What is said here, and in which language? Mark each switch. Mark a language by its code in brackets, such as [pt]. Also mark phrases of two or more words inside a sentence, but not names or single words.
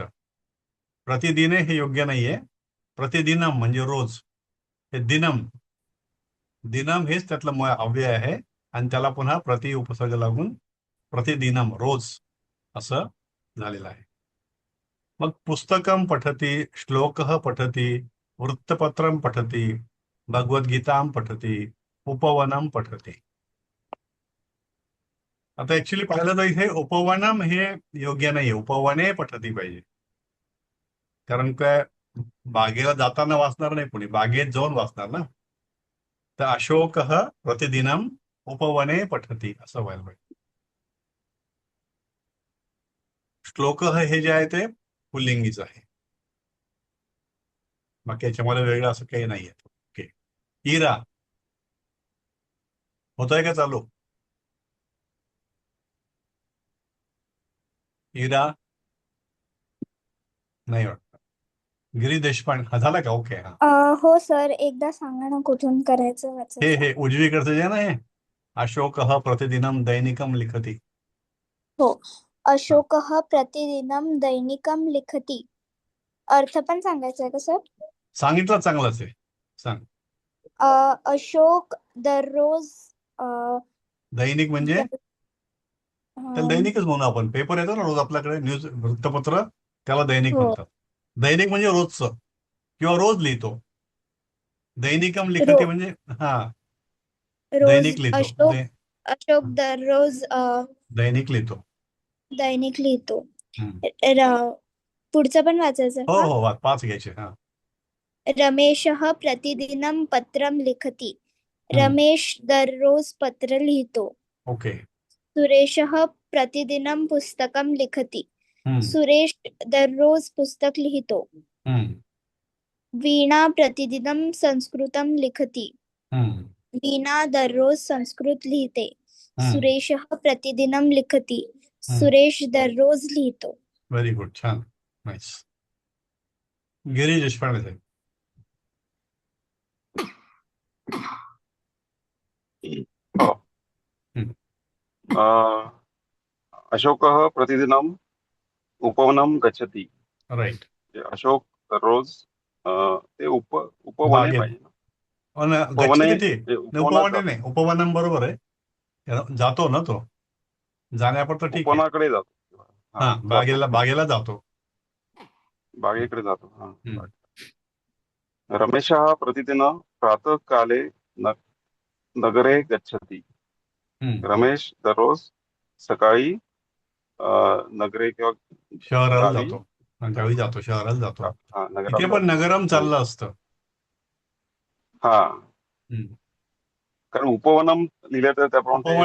[mr] प्रतिदिने हे योग्य नाहीये. प्रतिदिनम म्हणजे रोज. हे दिनम, दिनम हेच त्यातलं अव्यय आहे आणि त्याला पुन्हा प्रति उपसर्ग लागून प्रतिदिनम रोज असं झालेलं आहे. [sa] मग पुस्तकम पठती, श्लोकः पठती, वृत्तपत्रम पठती, भगवद्गीतां पठती, उपवनम पठती. [mr] आता ऍक्च्युली पाहिलं तर इथे उपवनम हे योग्य नाहीये, [sa] उपवने पठती [mr] पाहिजे. कारण काय, बागेला जाताना वाचणार नाही कोणी, बागेत जाऊन वाचणार ना. तर [sa] अशोकः प्रतिदिनम उपवने पठती [mr] असं व्हायला पाहिजे. श्लोकः हे जे आहे ते पुल्लिंगीच आहे, बाकी याच्यामध्ये वेगळं असं काही नाहीये. ओके. इरा होतोय का चालू? इरा नाही वाटत. गिरीश देशपांडे, हा झाला का? ओके. हा, हो सर, एकदा सांगा ना कुठून करायचं वाचायचं. हे उजवीकडचं जे ना, हे [sa] अशोकः प्रतिदिनम दैनिकम लिखती. हो, अशोकः प्रतिदिनं दैनिकं लिखति. [mr] अर्थ पण सांगायचा आहे का सर? सांगितलं चांगलंच आहे, सांग. अशोक दररोज दैनिक म्हणजे त्याला दैनिकच म्हणू आपण. पेपर येतो ना रोज आपल्याकडे, न्यूज वृत्तपत्र, त्याला दैनिक म्हणतात. दैनिक म्हणजे रोजचं किंवा रोज लिहितो. [sa] दैनिकम लिखती [mr] म्हणजे हा दैनिक लिहितो. अशोक दररोज दैनिक लिहितो. दैनिक लिहितो. पुढचं पण वाचायचं. हो हो, 5 घ्यायचे. हा. [sa] रमेशः प्रतिदिनं पत्रं लिखति. [mr] रमेश दररोज पत्र लिहितो. ओके. [sa] सुरेशः प्रतिदिनं पुस्तकं लिखति. [mr] सुरेश दररोज पुस्तक लिहितो. [sa] वीणा प्रतिदिनं संस्कृतं लिखति. [mr] वीणा दररोज संस्कृत लिहिते. [sa] सुरेशः प्रतिदिनं लिखति. [mr] सुरेश दररोज लिहितो. [en] very good, [mr] छान, नाईस. गिरीश देशपांडे साहेब. [sa] अशोकः प्रतिदिनं उपवनं गच्छति. [mr] राईट. अशोक दररोज ते उपवने पाहिजे. गच्छति ते ते नाही, उपवनात उपवने जातो. नाही, उपवनं बरोबर आहे. जातो ना तो, जाण्यापुरतं ठीक आहे. उपवनाकडे जातो. हा, जातो. बागेला जातो. बागेकडे जातो. हम्म. [sa] रमेशः प्रतिदिनं प्रातःकाले न- नगरे गच्छति. [mr] रमेश दररोज सकाळी नगरे किंवा शहराला गावी जातो. गावी जातो, शहराला जातो. नगरात इथे पण जातो. नगरम चाललं असतं. हा, कारण उपवनम लिहिलं तर त्याप्रमाणे ते